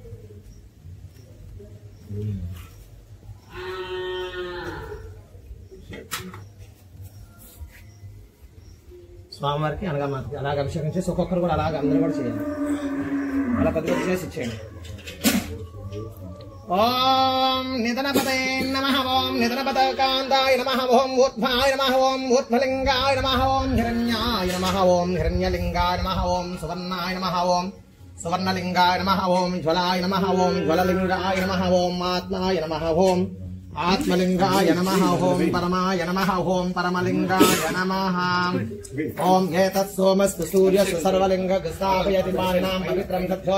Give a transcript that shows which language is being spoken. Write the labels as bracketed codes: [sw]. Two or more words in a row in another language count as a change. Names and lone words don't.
[te] స్వామివారికి అనగా మాకు అలాగ అభిషేకం చేసి ఒక్కొక్కరు కూడా అలాగ అందరూ కూడా చేయండి. అలా కొద్దిగా చేసి ఇచ్చేయండి. [sa] ఓం నిధనపతే నమః. ఓం ओम निधनपदकान्ताय नमः ओम ऊर्ध्वाय नमः ओम ऊर्ध्वलिंगाय नमः ओम हिरण्याय नमः ओम हिरण्यलिंगाय नमः ओम सुवर्णाय नमः ओम सुवर्णलिंगाय नमः ओम ज्वलाय नमः ओम ज्वललिंगाय नमः ओम आत्माय नमः ओम आत्मलिंगाय नमः ओम परमाय नमः ओम परमलिंगाय नमः ओम एतत् सोमस्तु सूर्यस्तु सर्वलिंगस्थापयति पारिणां पवित्रं सद्यो